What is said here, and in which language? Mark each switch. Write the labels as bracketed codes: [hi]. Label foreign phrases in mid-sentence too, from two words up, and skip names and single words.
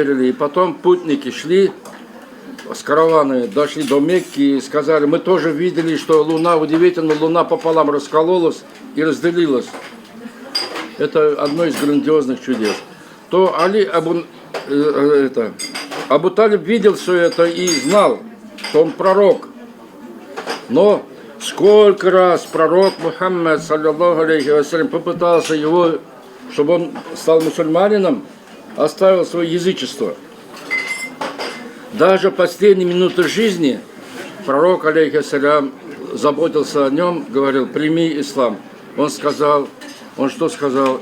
[ru] И потом путники шли с караванами, дошли до Мекки и сказали, мы тоже видели, что луна, удивительно, луна пополам раскололась и разделилась. Это одно из грандиозных чудес. То Абу Талиб видел все это и знал, что он пророк. Но сколько раз пророк Мухаммад, [ar] صلى الله عليه وسلم, [ru] попытался его, чтобы он стал мусульманином, оставил свое язычество. Даже в последние минуты жизни пророк, алейхиссалям, заботился о нем, говорил, прими ислам. Он что сказал?